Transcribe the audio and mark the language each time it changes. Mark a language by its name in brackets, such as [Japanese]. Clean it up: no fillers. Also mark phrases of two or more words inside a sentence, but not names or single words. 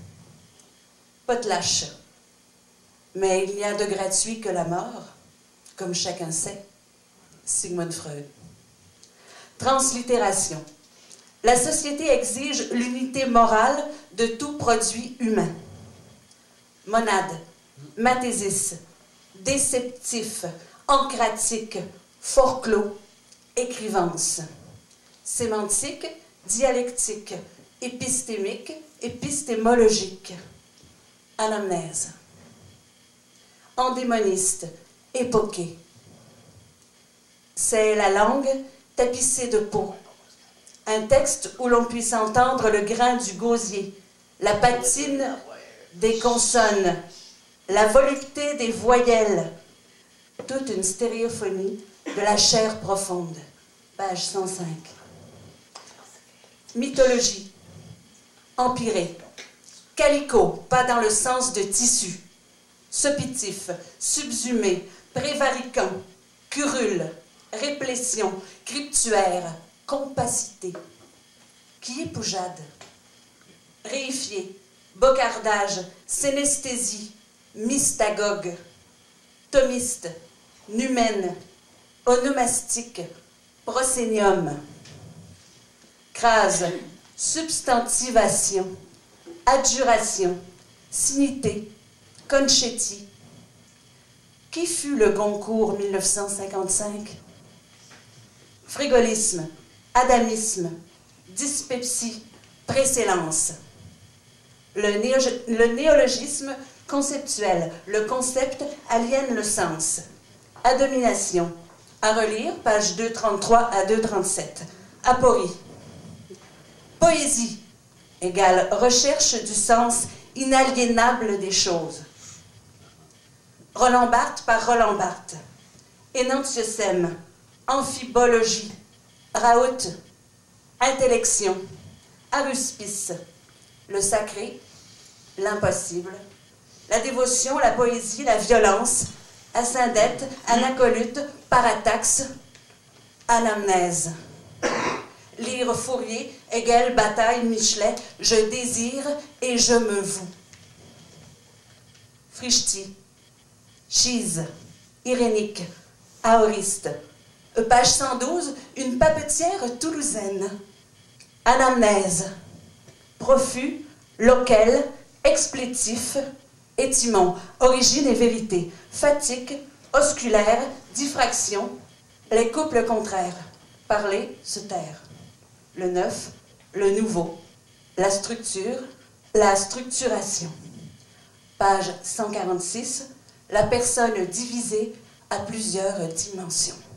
[French] Potlatch. Mais il n'y a de gratuit que la mort, comme chacun sait. Sigmund Freud. Translittération. La société exige l'unité morale de tout produit humain. Monade. Mathésis. Déceptif, encratique, forclos, écrivance. Sémantique, dialectique, épistémique, épistémologique. Anamnèse. Endémoniste, époqué. C'est la langue tapissée de peau. Un texte où l'on puisse entendre le grain du gosier, la patine des consonnes, la volupté des voyelles, toute une stéréophonie de la chair profonde. Page 105. Mythologie. Empirée. Calicot, pas dans le sens de tissu. Sopitif, subsumé, prévaricant, curule, réplétion, cryptuaire, compacité. Qui est Poujade? Réifié, bocardage, synesthésie, mystagogue, thomiste, numène, onomastique, prosénium. crase, substantivation, adjuration, sinité, concetti. Qui fut le Goncourt 1955? Frigolisme, adamisme, dyspepsie, précellence. Le néologisme conceptuel, le concept aliène le sens. Adomination, à relire, page 233 à 237. Aporie. Poésie égale recherche du sens inaliénable des choses. Roland Barthes par Roland Barthes. Énantiosème, amphibologie, raout, intellection, aruspice, le sacré, l'impossible, la dévotion, la poésie, la violence, ascendette, anacolute, parataxe, anamnèse. Lire Fourier, Hegel, Bataille, Michelet, je désire et je me voue. Frichti, Chise, Irénique, Aoriste. Page 112, une papetière toulousaine. Anamnèse, profus, loquel, explétif, étymon, origine et vérité, fatigue, osculaire, diffraction, les couples contraires, parler, se taire. Le neuf, le nouveau, la structure, la structuration. Page 146, la personne divisée à plusieurs dimensions.